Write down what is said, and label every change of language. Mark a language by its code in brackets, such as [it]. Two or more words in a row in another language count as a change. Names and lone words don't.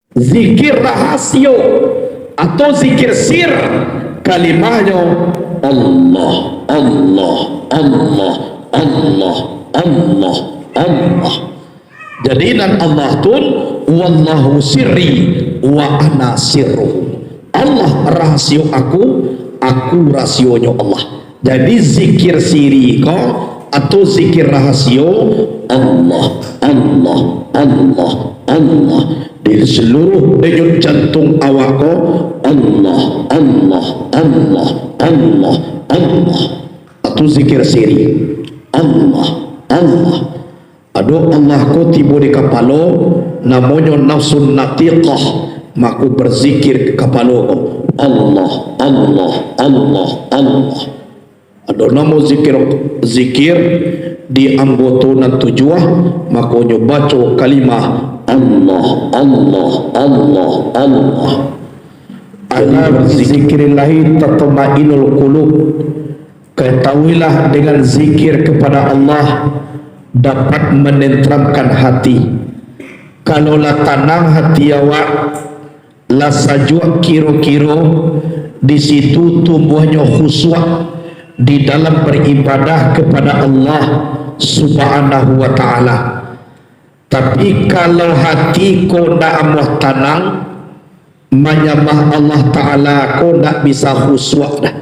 [min] Zikir rahasio atau zikir sir, kalimahnya Allah, Allah, Allah, Allah, Allah, Allah. Jadi nan Allah tun [ar] والله سري وأنا سره. [min] Allah rahasio aku rahasionya Allah. Jadi zikir siri ko atau zikir rahasio Allah, Allah, Allah, Allah. Di seluruh denyut jantung awak ko Allah, Allah, Allah, Allah, Allah. Atau zikir siri Allah, Allah. Aduh Allah ko tiba di kapalo namanya [ar] نفس ناطقة, [min] maku berzikir kapalo ko Allah, Allah, Allah, Allah. Aduh namo zikir di anggota tujuah, makonyo baca kalimah Allah, Allah, Allah, Allah. [ar] ألا بذكر الله تطمئن القلوب. [id] Ketahuilah dengan zikir kepada Allah dapat menenteramkan hati. [min] Kalau la tenang hati awak, la sajua kiro-kiro, [id] di situ tumbuhnya khusyuk di dalam beribadah kepada Allah [ar] سبحانه وتعالى. [min] Tapi kalau hati kau nak amuh tenang menyembah Allah Ta'ala, kau nak bisa khusyuk dah.